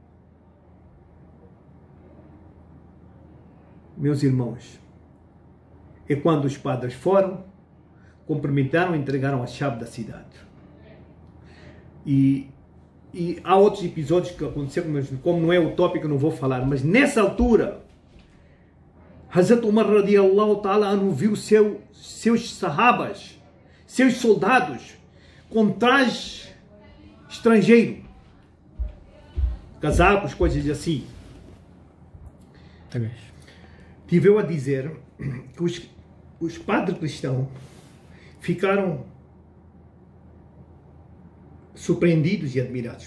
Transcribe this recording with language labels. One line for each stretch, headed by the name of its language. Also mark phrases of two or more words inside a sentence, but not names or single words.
Portuguese: Meus irmãos, é quando os padres foram, cumprimentaram e entregaram a chave da cidade. E há outros episódios que aconteceram, mas como não é o tópico, eu não vou falar. Mas nessa altura, Hazrat Umar
Arabic: رضي الله تعالى عنه
Portuguese: viu seus sahabas, seus soldados, com traje estrangeiro, casacos, coisas assim. Tiveu a dizer que os padres cristãos ficaram surpreendidos e admirados.